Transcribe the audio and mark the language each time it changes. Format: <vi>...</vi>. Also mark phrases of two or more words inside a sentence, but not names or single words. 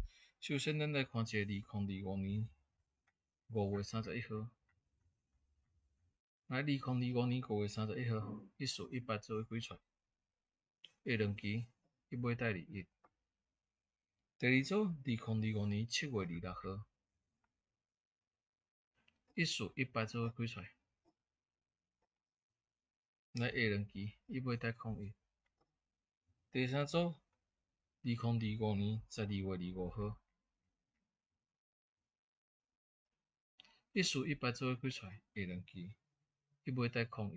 <nan>首先，咱来看一个2025年5月31号。来，2025年5月31号，一数一八做伙开出，下两期一买带21。第二组，2025 年7 月26號，一數一八做伙開出，來下兩期一買帶01。第三組，2025年12月25號，一數一八做伙開出，下兩期一買帶01。</nan>